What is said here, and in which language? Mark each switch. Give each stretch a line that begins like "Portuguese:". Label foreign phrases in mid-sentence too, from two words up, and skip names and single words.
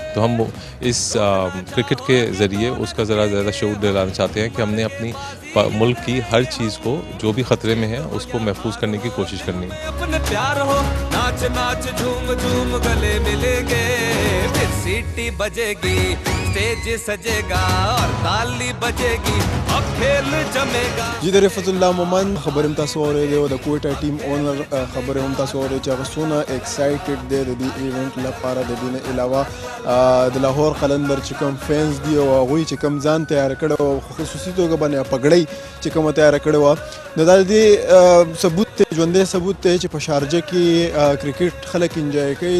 Urdu: تو ہم اس کرکٹ کے ذریعے اس کا ذرا زیادہ شور دلانا چاہتے ہیں کہ ہم نے اپنی ملک کی ہر چیز کو جو بھی خطرے میں ہے اس کو محفوظ کرنے کی کوشش کرنی ہے. اپنے پیار ہو ناچ ناچ جھوم جھوم گلے ملیں گے، پھر سیٹی بجے گی سٹیج سجے گا اور تالی بجے گی، اب کھیل جمے گا.
Pashto: जी د رفعت مومن خبر هم تاسو اورېدې او د کوټا ټیم اونر خبر هم تاسو اورېدې چې هغه څونه ایکسایټډ دی د دې ایونت لپاره. د دې نه علاوه د لاهور قلندر چې کوم فینز دی او هغوی چې کوم ځان تیار کړی او خصوصي توګه باندې پګړۍ چې کومه تیار کړې وه نو دا د دې ثبوت دی، ژوندی ثبوت دی چې په شارجه کې کرکټ خلک انجوای کوي.